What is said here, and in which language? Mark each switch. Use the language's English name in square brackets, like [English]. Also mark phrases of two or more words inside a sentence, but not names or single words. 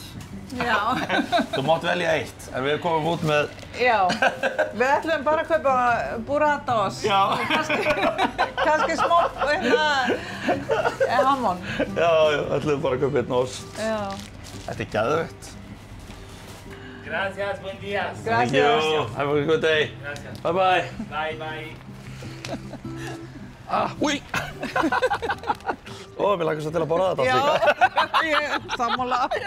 [Icelandic] Já. Þú mátt velja eitt, en við komum út með... Já. Við ætlum bara að kaupa burratos. Já. Kannski smá, hamon. Já, ætlum bara að kaupa einn ost. Já. Þetta er geðveikt. [Spanish] Gracias, buen día. [English] Thank you. Have a good day. [Spanish] Gracias. [English] Bye bye. Bye, bye. Úi! [Icelandic] Ó, mér langar svo til að borða þetta allt líka. Já, ég er sammála.